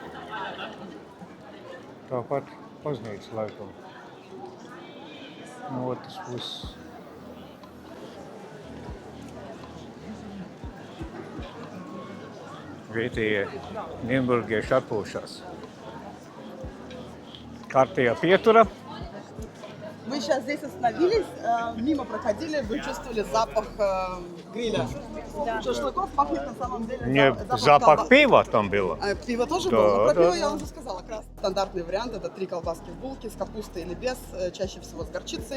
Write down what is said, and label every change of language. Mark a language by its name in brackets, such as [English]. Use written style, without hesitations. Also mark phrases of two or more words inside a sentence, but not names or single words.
[Latvian] Tāpat baznīca laikam. No otras puses. Vietējie Nīderlandieši atpūšas. Kārtējā pietura. [Russian] Мы сейчас здесь остановились, мимо проходили, вы чувствовали запах гриля. Шашлыков пахнет на самом деле Не, запах пива там было. Пиво тоже Да, было, но про да. пиво я вам уже сказала. Стандартный вариант — это 3 колбаски в булке с капустой или без, чаще всего с горчицей.